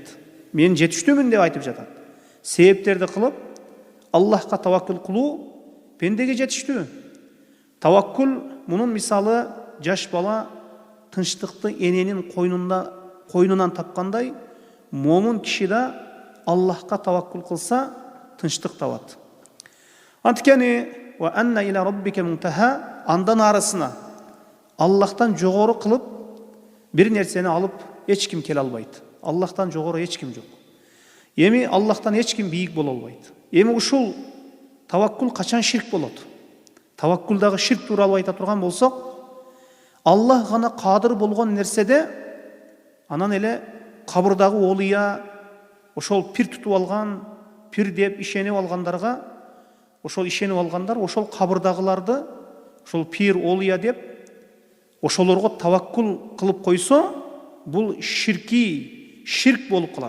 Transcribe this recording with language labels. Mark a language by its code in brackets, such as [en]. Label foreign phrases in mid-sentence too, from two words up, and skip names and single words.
[ky] Мен жетиштүүмүн деп айтып жатат. Себептерди кылып Аллахка таваккул кылуу пендеге жетиштүү. Таваккул мунун мисалы жаш бала тынчтыкты эненин койнунан тапкандай, момун киши да Аллахка таваккул кылса тынчтык табат. [ar] Анткени وأن إلى ربك المنتهى, [ky] андан арысына Аллахтан жогору кылып бир нерсени алып эч ким келе албайт. Аллахтан жогору эч ким жок. Эми Аллахтан эч ким бийик боло албайт. Эми ушул таваккул качан ширк болот? Таваккулдагы ширк тууралуу айта турган болсок, Аллах гана кадыр болгон нерседе анан эле кабырдагы олуя, ошол пир тутуп алган, пир деп ишенип алгандарга, ошол ишенип алгандар ошол кабырдагыларды ошол пир олуя деп ошолорго таваккул кылып койсо, бул ширк болуп калат.